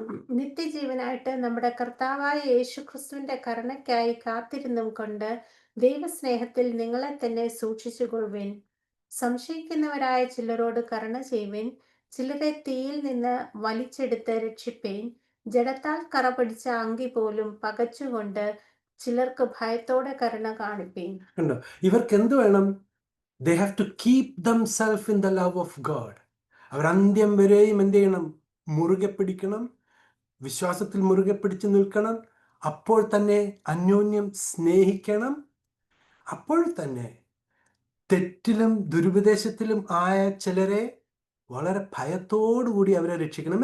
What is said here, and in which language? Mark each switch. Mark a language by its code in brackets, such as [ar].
[ml] നിത്യജീവനായിട്ട് നമ്മുടെ കർത്താവായ യേശു ക്രിസ്തുവിന്റെ കരുണയ്ക്കായി കാത്തിരുന്നും കൊണ്ട് ദൈവസ്നേഹത്തിൽ നിങ്ങളെ തന്നെ സൂക്ഷിച്ചുകൊള്ളുവിൻ. സംശയിക്കുന്നവരായ ചിലരോട് കരുണ ചെയ്യുവിൻ. ചിലരെ തീയിൽ നിന്ന് വലിച്ചെടുത്ത് രക്ഷിപ്പേൻ. ജഡത്താൽ കറ പിടിച്ച അങ്കി പോലും പകച്ചുകൊണ്ട് ചിലർക്ക് ഭയത്തോടെ കരുണ കാണിപ്പേൻ. കണ്ടോ? ഇവർക്ക് എന്ത് വേണം? [en] They have to keep themselves in the love of God. [ml] അവർ അന്ത്യം വരെയും എന്ത് ചെയ്യണം? മുറുകെ പിടിക്കണം, വിശ്വാസത്തിൽ മുറുകെ പിടിച്ചു നിൽക്കണം. അപ്പോൾ തന്നെ അന്യോന്യം സ്നേഹിക്കണം. അപ്പോൾ തന്നെ തെറ്റിലും ദുരുപദേശത്തിലും ആയ ചിലരെ വളരെ ഭയത്തോടുകൂടി അവരെ രക്ഷിക്കണം.